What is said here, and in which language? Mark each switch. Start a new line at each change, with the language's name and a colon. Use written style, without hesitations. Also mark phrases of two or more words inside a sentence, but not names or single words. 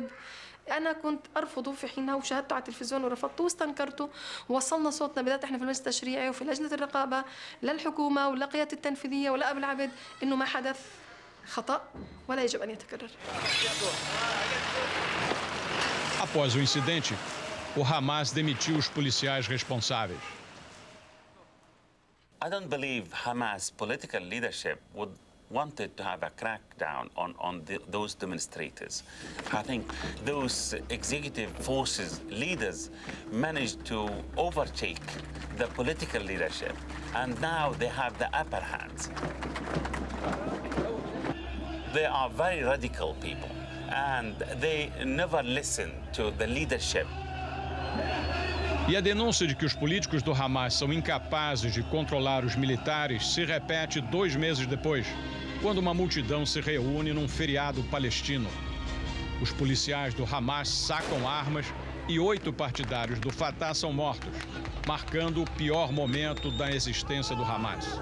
Arabic: أنا كنت أرفضه في حينها وشاهدته على التلفزيون ورفضته واستنكرته ووصلنا صوتنا بالذات إحنا في المجلس التشريعي وفي لجنة الرقابة للحكومة ولا قيادة التنفيذية ولا أبو العبد إنه ما حدث خطأ ولا يجب أن يتكرر.
Portuguese: Após o incidente, o Hamas demitiu os policiais responsáveis.
English: I don't believe Hamas political leadership wanted to have a crackdown on those demonstrators. I think those executive forces leaders managed to overtake the political leadership, and now they have the upper hand. They are very radical people, and they never listen to the leadership.
Portuguese: E a denúncia de que os políticos do Hamas são incapazes de controlar os militares se repete 2 meses depois, quando uma multidão se reúne num feriado palestino. Os policiais do Hamas sacam armas e 8 partidários do Fatah são mortos, marcando o pior momento da existência do Hamas.